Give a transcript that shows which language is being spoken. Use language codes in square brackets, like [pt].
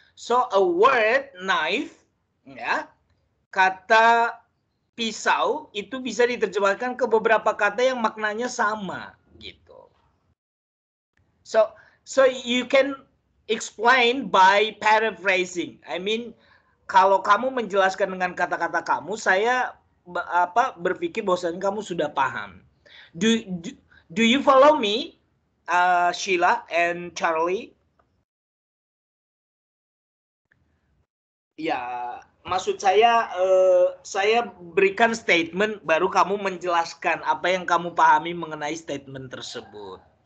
[en] So a word knife, [id] ya, kata pisau itu bisa diterjemahkan ke beberapa kata yang maknanya sama gitu. [en] So you can explain by paraphrasing. I mean, [id] kalau kamu menjelaskan dengan kata-kata kamu, saya berpikir bahwasanya kamu sudah paham. [en] Do you follow me, Sheila and Charlie? [id] Ya, maksud saya berikan statement baru kamu menjelaskan apa yang kamu pahami mengenai statement tersebut.